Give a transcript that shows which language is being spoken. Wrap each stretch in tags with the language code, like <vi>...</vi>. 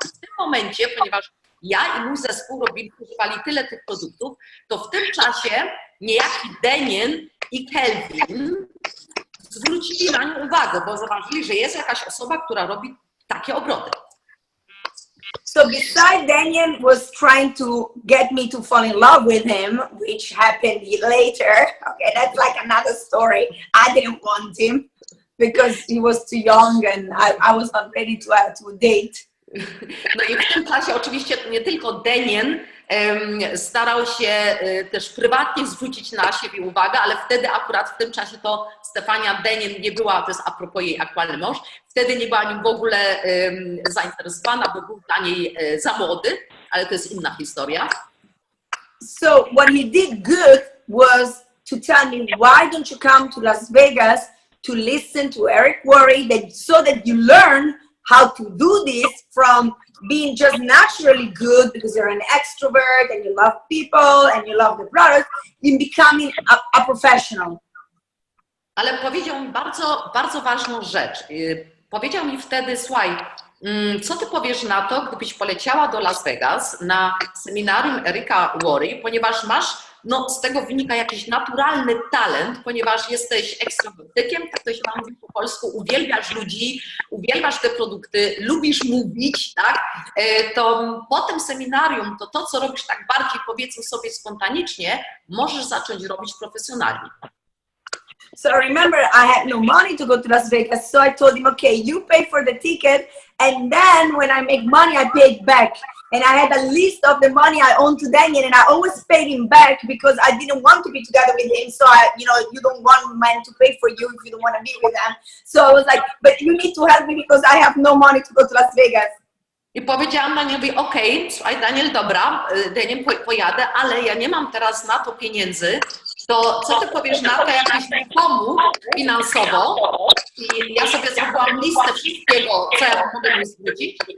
<pl>W tym momencie, ponieważ ja i mój zespół używali tyle tych produktów, to w tym czasie niejaki Daniel i Kelvin zwrócili na nią uwagę, bo zauważyli, że jest jakaś osoba, która robi takie obroty.</pl> <en>So besides Daniel was trying to get me to fall in love with him, which happened later. Okay, that's like another story. I didn't want him because he was too young and I was not ready to date.</en> <pl>No i w tym czasie oczywiście nie tylko Denien starał się też prywatnie zwrócić na siebie uwagę, ale wtedy akurat w tym czasie to Stefania Denien nie była, to jest a propos jej aktualny mąż, wtedy nie była nim w ogóle zainteresowana, bo był dla niej za młody, ale to jest inna historia.</pl> <en>So what he did good was to tell me, why don't you come to Las Vegas to listen to Eric Worre, so that you learn how to do this from being just naturally good because you're an extrovert and you love people and you love the product, in becoming a professional.</en> <pl>Ale powiedział mi bardzo, bardzo ważną rzecz. Powiedział mi wtedy, słuchaj, co ty powiesz na to, gdybyś poleciała do Las Vegas na seminarium Erika Worre, ponieważ masz, no z tego wynika jakiś naturalny talent, ponieważ jesteś ekstrawertykiem, tak to się nam mówi po polsku, uwielbiasz ludzi, uwielbiasz te produkty, lubisz mówić, tak? To po tym seminarium, to co robisz tak bardziej, powiedzmy sobie spontanicznie, możesz zacząć robić profesjonalnie.</pl> <en>So remember, I had no money to go to Las Vegas, so I told him, okay, you pay for the ticket, and then when I make money, I pay it back. And I had a list of the money I owed to Daniel, and I always paid him back because I didn't want to be together with him. So you don't want men to pay for you if you don't want to be with them. So I was like, but you need to help me because I have no money to go to Las Vegas.</en> <pl>I powiedziałam Danielowi, okej, słuchaj Daniel, dobra, Daniel, pojadę, ale ja nie mam teraz na to pieniędzy, to co ty powiesz na to, jakbyś mi pomógł finansowo? I ja sobie zrobiłam listę wszystkiego, co ja mogę mu zwrócić.</pl>